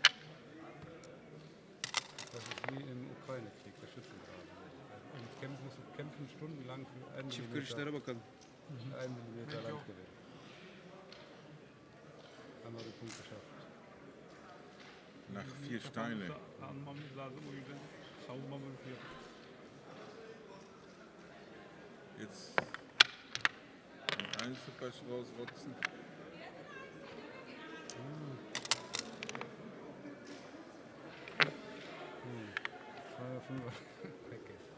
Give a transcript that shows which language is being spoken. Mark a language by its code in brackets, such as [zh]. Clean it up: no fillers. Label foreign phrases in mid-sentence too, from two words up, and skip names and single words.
[de] Das ist wie im Ukraine-Krieg, der Schützengraben. Und musst du kämpfen stundenlang für 1 [tr] Çift [de] Millimeter, [tr] görüşlere bakalım. [de] 1 Millimeter Landgewinn. Haben wir den Punkt geschafft. Nach 4 Steine. [tr] Almamız lazım, o yüzden savunmamız yok. [de] Jetzt ein Einzelpass rausrotzen. Okay.